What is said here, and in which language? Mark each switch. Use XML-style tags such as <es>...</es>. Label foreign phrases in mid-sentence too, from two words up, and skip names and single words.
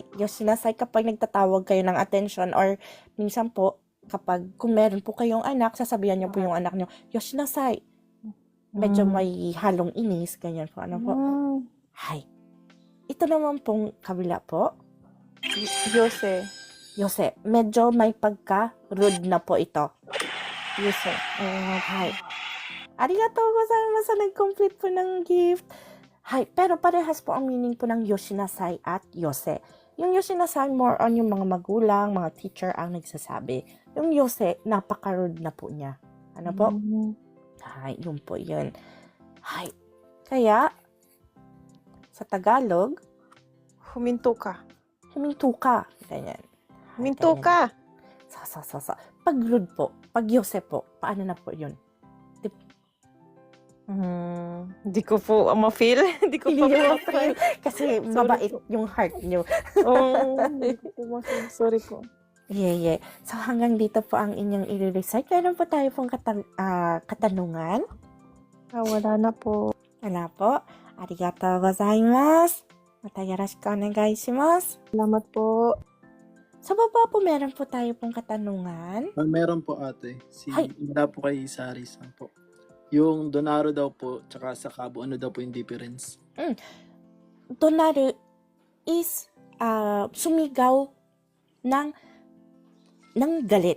<tl>Yoshinasai kapag nagtatawag kayo ng attention or minsan po kapag kung meron po kayong anak, sasabihan niyo po yung anak niyo, Yoshinasai. Medyo may halong inis, ganyan po. Ano po? Hay. Ito naman pong kabila po. Yose. Medyo may pagka-rude na po ito. Yose. Hay.</tl> <ja>ありがとうございます.</ja> <tl>Nag-complete po ng gift. Hay. Pero parehas po ang meaning po ng Yoshinasai at Yose. Yung Yoshinasai,</tl> <en>more on</en> <tl>yung mga magulang, mga teacher ang nagsasabi. Yung Yose, napaka-rude na po niya. Ano po? Hay, yun po yun. Hay. Kaya, sa Tagalog, Huminto ka. huminto ka. Ganyan. Minto ganyan. ka. So. Pag rude po, pag yose po, paano na po yun? Hindi ko po ma-feel. Hindi ko pa Hindi niyo ma-feel. ma-feel kasi Sorry mabait po. yung heart niyo. Hindi ko po ma-feel. Sorry po. Yeah. So hanggang dito po ang inyong i-recite. Meron po tayo pong katanungan. Wala na po. Wala po.</tl> <ja>ありがとうございます。またよろしくお願いします.</ja> <tl>Salamat po. Sa baba po meron po tayo pong katanungan. Meron po ate. Hay. Mula po kay Sari-san po. Yung Donaru daw po, tsaka sa Kabo, ano daw po yung difference? Donaru is sumigaw ng galit.</tl>